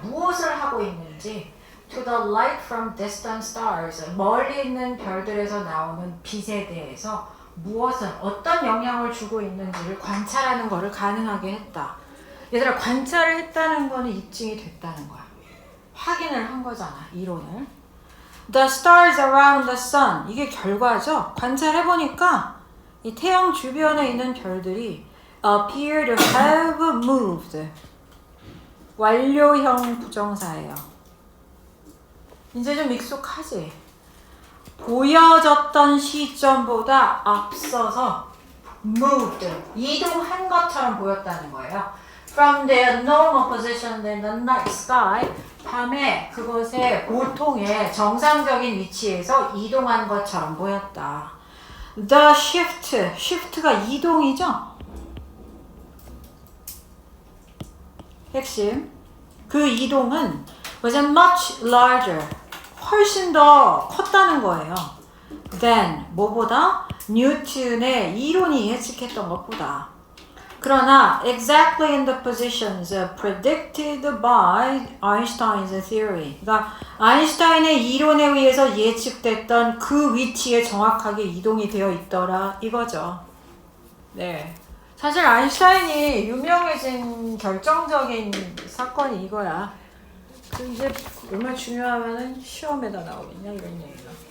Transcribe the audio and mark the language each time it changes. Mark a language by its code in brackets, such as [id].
[ko] 무엇을 하고 있는지 [en] to the light from distant stars. [ko] 멀리 있는 별들에서 나오는 빛에 대해서 무엇은 어떤 영향을 주고 있는지를 관찰하는 것을 가능하게 했다. 얘들아, 관찰을 했다는 거는 입증이 됐다는 거야. 확인을 한 거잖아, 이론을. [en] The stars around the sun. [ko] 이게 결과죠. 관찰해보니까 이 태양 주변에 있는 별들이 [en] appear to have moved. [ko] 완료형 부정사예요. 이제 좀 익숙하지? 보여졌던 시점보다 앞서서 moved, 이동한 것처럼 보였다는 거예요. [en] From their normal position in the night sky, [ko] 밤에 그것의 보통의 정상적인 위치에서 이동한 것처럼 보였다. [en] The shift가 [ko] 이동이죠? 핵심. 그 이동은 [en] was much larger, [ko] 훨씬 더 컸다는 거예요. than, 뭐보다? 뉴턴의 이론이 예측했던 것보다. 그러나 [en] exactly in the positions predicted by Einstein's theory. [ko] 그러니까 아인슈타인의 이론에 의해서 예측됐던 그 위치에 정확하게 이동이 되어 있더라 이거죠. 네. 사실 아인슈타인이 유명해진 결정적인 사건이 이거야. 그 이제 얼마나 중요하면은 시험에다 나오겠냐 이런 얘기가.